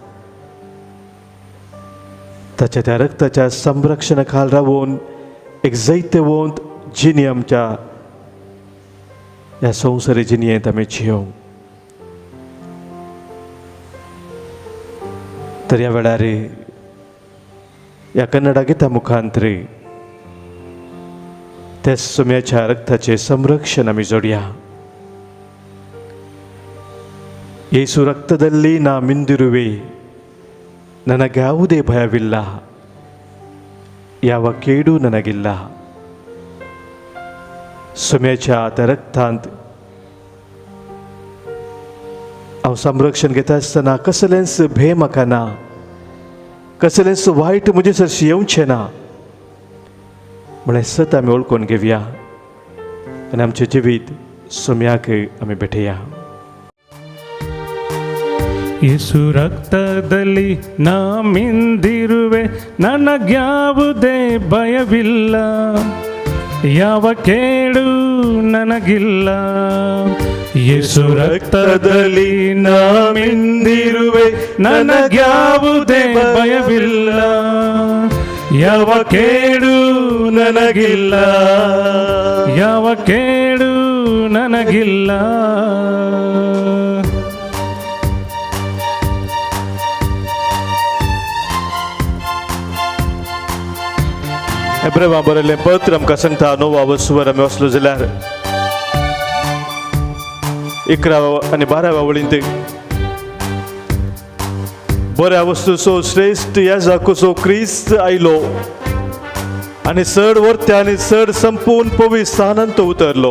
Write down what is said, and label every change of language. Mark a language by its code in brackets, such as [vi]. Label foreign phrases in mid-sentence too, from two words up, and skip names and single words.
[kok] ताच्या त्या रक्ताच्या संरक्षणाखाल रावून एक जैते वंत जिणी आमच्या ह्या संवसारी जिणयेंत आमी जियोंक. तर ह्या वेळार ह्या कन्नडा गिता मुखांतर त्या सोम्याच्या रक्ताचे संरक्षण आमी जोडया. [kn] ಯೇಸು ರಕ್ತದಲ್ಲಿ ನಾ ಮಿಂದಿರುವೆ, ನನಗ್ಯಾವುದೇ ಭಯವಿಲ್ಲ, ಯಾವ ಕೇಡು ನನಗಿಲ್ಲ. [kok] सोम्याच्या त्या रक्तांत हांव संरक्षण घेता आसतना कसलेंच भंय म्हाका ना, कसलेंच वायट म्हजे सरशी येवचें ना. म्हळ्यार सत आमी ओळखून घेवया आनी आमचें जिवीत सोम्याक आमी भेटया. [kn] ಯೇಸು ರಕ್ತದಲ್ಲಿ ನಾ ಮಿಂದಿರುವೆ, ನನಗ್ಯಾವುದೇ ಭಯವಿಲ್ಲ, ಯಾವ ಕೇಡು ನನಗಿಲ್ಲ. ಯೇಸು ರಕ್ತದಲ್ಲಿ ನಾ ಮಿಂದಿರುವೆ, ನನಗ್ಯಾವುದೇ ಭಯವಿಲ್ಲ, ಯಾವ ಕೇಡು ನನಗಿಲ್ಲ, ಯಾವ ಕೇಡು ನನಗಿಲ್ಲ. [kok] एब्रेमा बरयल्लें पत्र आमकां सांगता 9 वचवर आमी वचलो जाल्यार 11 आनी 12 वळींत बऱ्या वस्तूचो श्रेश्ठ याजकाचो क्रिस्त आयलो आनी चड वर्त्या आनी चड संपून पवित्र स्थानांत तो उतरलो.